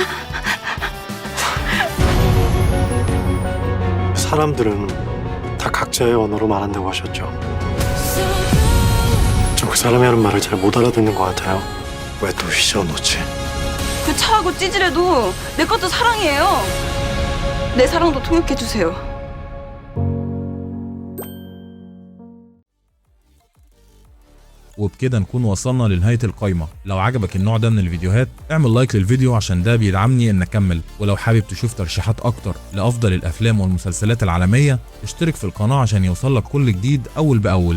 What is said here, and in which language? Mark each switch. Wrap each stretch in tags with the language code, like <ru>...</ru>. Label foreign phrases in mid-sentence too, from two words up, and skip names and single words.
<ko>사람들은 다 각자의 언어로 말한다고 하셨죠. 저 그 사람이 하는 말을 잘 못 알아듣는 것 같아요. 왜 또 휘저어놓지? 그 차하고 찌질해도 내 것도 사랑이에요. 내 사랑도 통역해주세요.</ko> <ar>وبكده نكون وصلنا لنهاية القايمة. لو عجبك النوع ده من الفيديوهات اعمل لايك للفيديو عشان ده بيدعمني ان اكمل، ولو حابب تشوف ترشيحات اكتر لافضل الافلام والمسلسلات العالمية اشترك في القناة عشان يوصلك كل جديد اول باول.</ar>